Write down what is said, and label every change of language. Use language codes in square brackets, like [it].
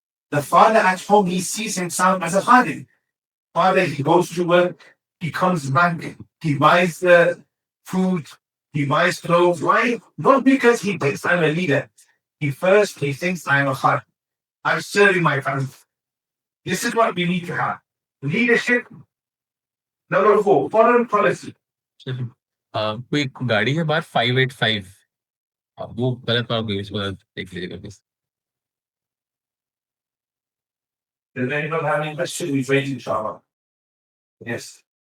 [en] The father at home, he sees himself as a khadim. Father, he goes to work, he comes back, he buys the food, he buys clothes. Why? Not because he thinks I'm a leader. He thinks I'm a khadim. I'm serving my family. This is what we need to have. Leadership. Number 4, foreign policy. [hi] कोई गाड़ी है बाहर 585 वो गलत park हुई इसको देख लीजिएगा please. [en] Does anyone have any questions? We've raised inshallah. Yes.